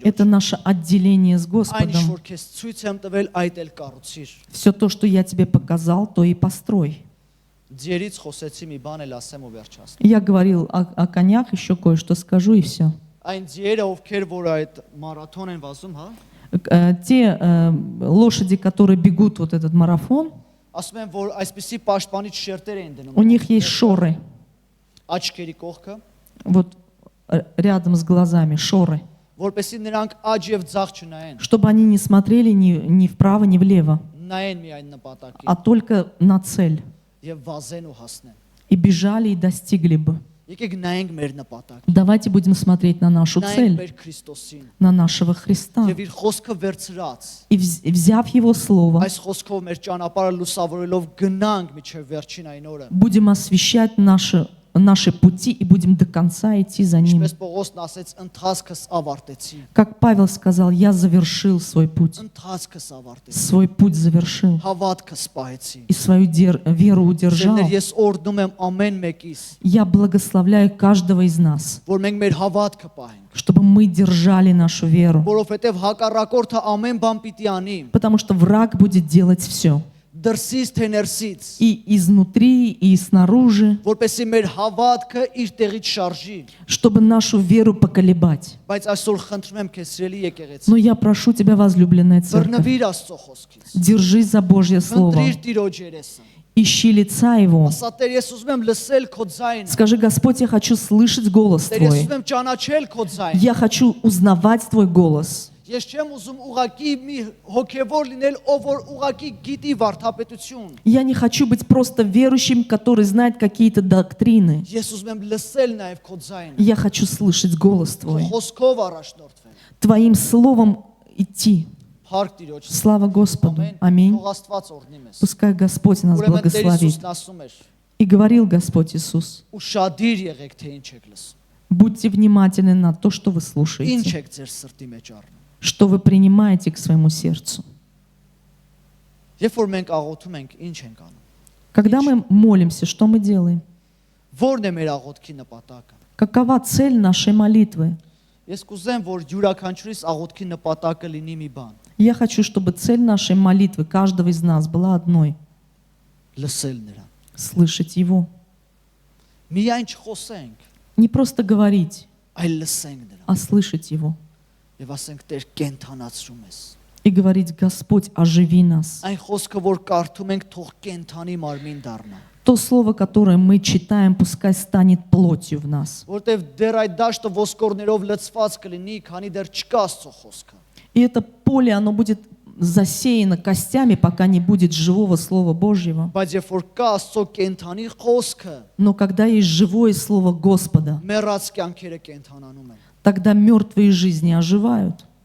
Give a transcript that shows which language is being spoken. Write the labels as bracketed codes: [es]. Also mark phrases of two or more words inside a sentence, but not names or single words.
[ru] Это наше отделение с [hy] Այն ինչ [ru] Господом. [hy] որ քեզ ցույց եմ տվել, այդ էլ կառուցիր։ [ru] Все то, что я тебе показал, то и построй. [hy] Ձերից խոսեցի մի բան էլ ասեմ ու վերջացնեմ։ [ru] Я говорил о конях, еще кое-что скажу и все. [hy] Այն ձերը, ովքեր որ այդ մարաթոն են վազում, հա, [ru] Те лошади, которые бегут вот этот марафон, [hy] ասում են, որ այսպիսի պաշտպանիչ շերտեր են դնում։ [ru] у них есть шоры. [hy] Աչքերի կողքը, [ru] Вот рядом с глазами шоры. [hy] որպեսզի նրանք աջ եւ ձախ չնայեն, [ru] Чтобы они не смотрели ни вправо, ни влево, [hy] նայեն միայն նպատակին [ru] а только на цель. [hy] եւ վազեն ու հասնեն։ [ru] И бежали, и достигли бы. [hy] Եկեք նայենք մեր նպատակ, [ru] Давайте будем смотреть на нашу [hy] նայենք [ru] цель, [hy] մեր Քրիստոսին [ru] на нашего Христа. [hy] եւ իր խոսքը վերցրած, [ru] И взяв Его Слово, [hy] այս խոսքով մեր ճանապարհը լուսավորելով գնանք միջև վերջին այն օրը։ [ru] будем освещать наши пути и будем до конца идти за Ним. [hy] Ինչպես Պողոսն ասեց, ընթացքս ավարտեցի։ [ru] Как Павел сказал, я завершил свой путь. [hy] Ընթացքս ավարտեցի։ [ru] Свой путь завершил. [hy] Հավատքս պահեցի։ [ru] И свою веру удержал. [hy] Ձեր ես օրդնում եմ ամեն մեկիս, [ru] Я благословляю каждого из нас, [hy] որ մենք մեր հավատքը պահենք, [ru] чтобы мы держали нашу веру. [hy] որովհետև հակառակորդը ամեն բան պիտի անի, [ru] Потому что враг будет делать все. [hy] դրսից թե ներսից, [ru] И изнутри, и снаружи, [hy] որպեսզի մեր հավատքը իր տեղից շարժի։ [ru] чтобы нашу веру поколебать. [hy] Բայց այսօր խնդրում եմ քեզ, սիրելի եկեղեցի, [ru] Но я прошу тебя, возлюбленная церковь, [hy] բռնվիր Աստծո խոսքից, [ru] держись за Божье Слово. [hy] խնդրիր Տիրոջ երեսը, [ru] Ищи лица Его. [hy] ասա Տեր, ես ուզում եմ լսել քո ձայնը, [ru] Скажи, Господь, я хочу слышать голос [hy] Տեր, ես [ru] Твой. [hy] ուզում եմ ճանաչել քո ձայնը, [ru] Я хочу узнавать Твой голос. [hy] ես չեմ ուզում ուղակի մի հոգևոր լինել, ով որ ուղակի գիտի վարդապետություն, [ru] Я не хочу быть просто верующим, который знает какие-то доктрины. [hy] ես ուզում եմ լսել նաև քո ձայնը, [ru] Я хочу слышать голос [hy] քո [ru] Твой. [hy] խոսքով առաջնորդվել։ [ru] Твоим словом идти. [hy] Փառք Տիրոջ։ [ru] Слава Господу. Аминь. [hy] Թող Աստված օրհնի մեզ։ [ru] Пускай Господь нас [hy] Ուրեմն Տեր [ru] благословит. [hy] Հիսուսն ասում էր. [ru] И говорил Господь Иисус, [hy] Ուշադիր եղեք, թե ինչ եք լսում։ [ru] будьте внимательны на то, что вы [hy] Ինչ [ru] слушаете, [hy] եք ձեր սրտի մեջ առնում։ [ru] что вы принимаете к своему сердцу. [hy] Երբ որ մենք աղոթում ենք, ինչ ենք անում։ [ru] Когда мы молимся, что мы делаем? [hy] Որն է մեր աղոթքի նպատակը։ [ru] Какова цель нашей молитвы? [hy] Ես կուզեմ, որ յուրաքանչյուրիս աղոթքի նպատակը լինի մի բան՝ [ru] Я хочу, чтобы цель нашей молитвы каждого из нас была одной [hy] լսել նրան։ – [ru] слышать Его. [hy] Միայն չխոսենք, [ru] Не просто говорить, [hy] այլ լսենք նրան։ [ru] а слышать Его. [hy] Եվ ասենք Տեր կենթանացրում ես։ [ru] И говорить, Господь, оживи нас. [hy] Այն խոսքը, որ կարդում ենք, թող կենթանի մարմին դառնա։ [ru] То слово, которое мы читаем, пускай станет плотью в нас. [hy] Որտեվ դեռ այդ դաշտը ոսկորներով լցված կլինի, քանի դեռ չկա Աստծո խոսքը։ [ru] И это поле, оно будет засеяно костями, пока не будет живого Слова Божьего. [hy] Բայց երբ որ կա Աստծո կենթանի խոսքը, [ru] Но когда есть живое Слово Господа, [hy] մեռած կյանքերը կենթանանում են։ [ru] тогда мертвые жизни оживают.